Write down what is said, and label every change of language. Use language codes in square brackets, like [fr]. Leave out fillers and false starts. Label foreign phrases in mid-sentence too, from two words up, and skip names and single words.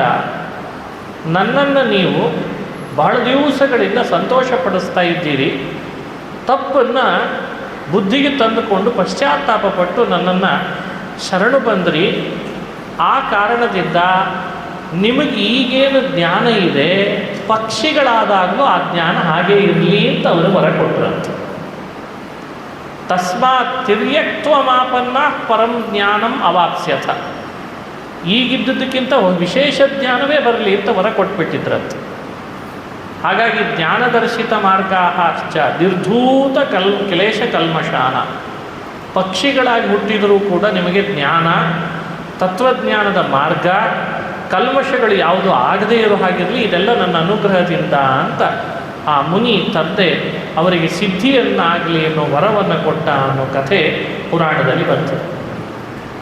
[kn] ನನ್ನನ್ನು ನೀವು ಬಹಳ ದಿವಸಗಳಿಂದ ಸಂತೋಷಪಡಿಸ್ತಾ ಇದ್ದೀರಿ, ತಪ್ಪನ್ನು ಬುದ್ಧಿಗೆ ತಂದುಕೊಂಡು ಪಶ್ಚಾತ್ತಾಪಪಟ್ಟು ನನ್ನನ್ನು ಶರಣು ಬಂದ್ರಿ. ಆ ಕಾರಣದಿಂದ ನಿಮಗೆ ಈಗೇನು ಜ್ಞಾನ ಇದೆ, ಪಕ್ಷಿಗಳಾದಾಗಲೂ ಆ ಜ್ಞಾನ ಹಾಗೇ ಇರಲಿ ಅಂತ ಅವರು ವರ ಕೊಟ್ಟರಂತೆ. [sa] ತಸ್ಮಾತ್ ತಿರ್ಯಕ್ತ್ವ ಮಾಪನ್ನ ಪರಂ ಜ್ಞಾನಂ ಅವಾಪ್ಸ್ಯಥ. [kn] ಈಗಿದ್ದದಕ್ಕಿಂತ ವಿಶೇಷ ಜ್ಞಾನವೇ ಬರಲಿ ಅಂತ ವರ ಕೊಟ್ಬಿಟ್ಟಿದ್ರಂತೆ. [sa] ಹಾಗಾಗಿ ಜ್ಞಾನದರ್ಶಿತ ಮಾರ್ಗಾಶ್ಚ ನಿರ್ಧೂತ ಕ್ಲೇಶ ಕಲ್ಮಷಾನ. [kn] ಪಕ್ಷಿಗಳಾಗಿ ಹುಟ್ಟಿದರೂ ಕೂಡ ನಿಮಗೆ ಜ್ಞಾನ, ತತ್ವಜ್ಞಾನದ ಮಾರ್ಗ, ಕಲ್ಮಷಗಳು ಯಾವುದು ಆಗದೇ ಇರೋ ಹಾಗಿರಲಿ, ಇದೆಲ್ಲ ನನ್ನ ಅನುಗ್ರಹದಿಂದ ಅಂತ ಆ ಮುನಿ ತಂದೆ ಅವರಿಗೆ ಸಿದ್ಧಿಯನ್ನಾಗಲಿ ಅನ್ನೋ ವರವನ್ನು ಕೊಟ್ಟ ಅನ್ನೋ ಕಥೆ ಪುರಾಣದಲ್ಲಿ ಬರ್ತದೆ.